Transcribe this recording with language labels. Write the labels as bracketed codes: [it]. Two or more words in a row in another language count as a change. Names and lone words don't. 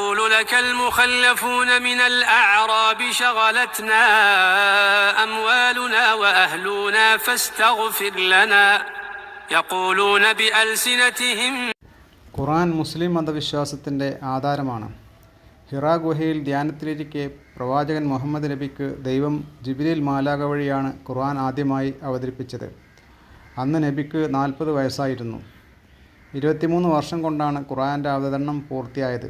[ar] لك المخلفون من الأعراب شغلتنا أموالنا وأهلنا فاستغفر لنا يقولون بألسنتهم. [ml] ഖുർആൻ മുസ്ലിം മതവിശ്വാസത്തിൻ്റെ ആധാരമാണ്. ഹിറാ ഗുഹയിൽ ധ്യാനത്തിലിരിക്കെ പ്രവാചകൻ മുഹമ്മദ് നബിക്ക് ദൈവം ജിബ്രീൽ മാലാഖ വഴിയാണ് ഖുർആൻ ആദ്യമായി അവതരിപ്പിച്ചത്. അന്ന് നബിക്ക് 40 വയസ്സായിരുന്നു. 23 വർഷം കൊണ്ടാണ് ഖുർആൻ്റെ അവതരണം പൂർത്തിയായത്.